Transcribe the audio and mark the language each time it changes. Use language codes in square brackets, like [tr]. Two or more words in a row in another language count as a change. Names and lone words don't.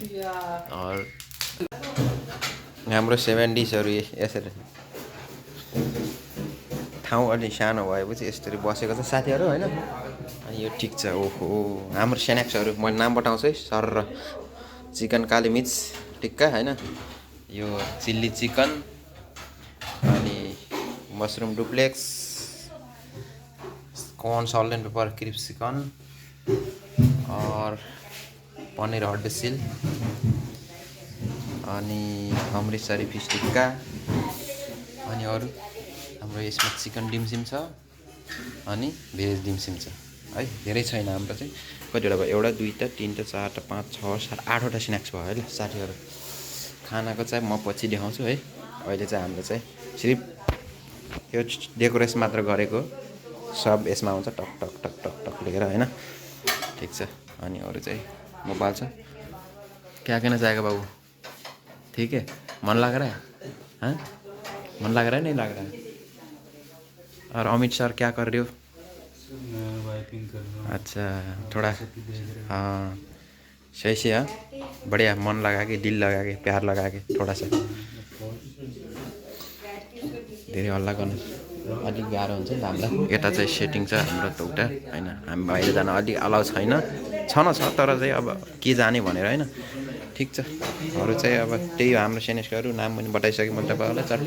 [ne] और हाम्रो 70sहरू यसरी ठाउँ अलि सानो भएपछि यसरी बसेको छ साथीहरू होइन। अनि यो ठिक छ। ओहो हाम्रो स्न्याक्सहरू मैले नाम बताउँछु है सर। चिकन काली मिर्च टिक्का होइन, यो चिल्ली चिकन, अनि मसरुम डुप्लेक्स, कॉर्न सॉल्ट एंड पेपर क्रिस्प चिकन, और पनीर हट बेसिल, अनि अमृतसरी फिस टिक्का, अनि अरू हाम्रो यसमा चिकन डिमसिम छ अनि भेज डिमसिम छ है। धेरै छैन हाम्रो चाहिँ। कतिवटा भयो? एउटा, दुईवटा, तिनवटा, चारवटा, 5, 6, 7, 8वटा स्न्याक्स भयो है ल साथीहरू। खानाको चाहिँ म पछि देखाउँछु है। अहिले चाहिँ हाम्रो चाहिँ सिर्फ यो डेकोरेसन मात्र गरेको, सब यसमा आउँछ टक टक टक टक टक लेखेर होइन। ठिक छ। अनि अरू चाहिँ मोबाइल छ। [hi] क्या कहना चाहेगा बाबू? ठीक है, मन लग रहा है? हाँ, मन लग रहा है नहीं लग रहा है? और अमित सर क्या कर रहे हो? वाइपिंग कर रहा हूँ। अच्छा, थोड़ा हाँ सही से हाँ, बढ़िया मन लगा के, दिल लगा के, प्यार लगा के थोड़ा सा। [ne] धेरै हल्ला गर्नु अलिक गाह्रो हुन्छ नि त हामीलाई। यता चाहिँ सेटिङ छ हाम्रो त उता होइन, हामी बाहिर जान अलिक अलाउ छैन, छ तर चाहिँ अब के जाने भनेर होइन। ठिक छ। अरू चाहिँ अब त्यही हो हाम्रो स्न्याक्सहरू, नाम पनि बताइसकेँ मैले तपाईँहरूलाई चट्ट।